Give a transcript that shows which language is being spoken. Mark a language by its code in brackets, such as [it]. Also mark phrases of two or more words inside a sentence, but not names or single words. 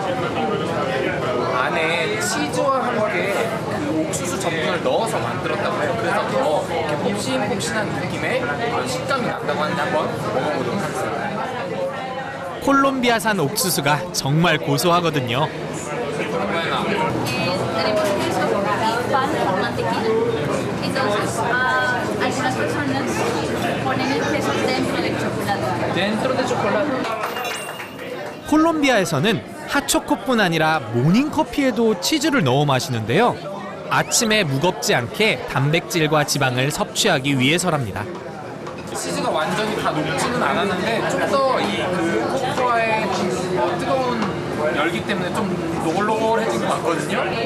[ko] 안에 치즈와 함께 그 옥수수 전분을 넣어서 만들었다고 해요. 그래서 더 이렇게 폭신폭신한 느낌의 식감이 난다고 하는데 한번 먹어보도록 하겠습니다. 콜롬비아산 옥수수가 정말 고소하거든요. [es] Tenemos queso y pan con mantequilla. Entonces, algunas personas ponen el queso dentro del chocolate. [ko] 콜롬비아에서는 핫초코뿐 아니라 모닝커피에도 치즈를 넣어 마시는데요. 아침에 무겁지 않게 단백질과 지방을 섭취하기 위해서랍니다. 치즈가 완전히 다 녹지는 않았는데 좀 더 이 그 코코아의 뜨거운 열기 때문에 좀 노골노골해진 것 같거든요.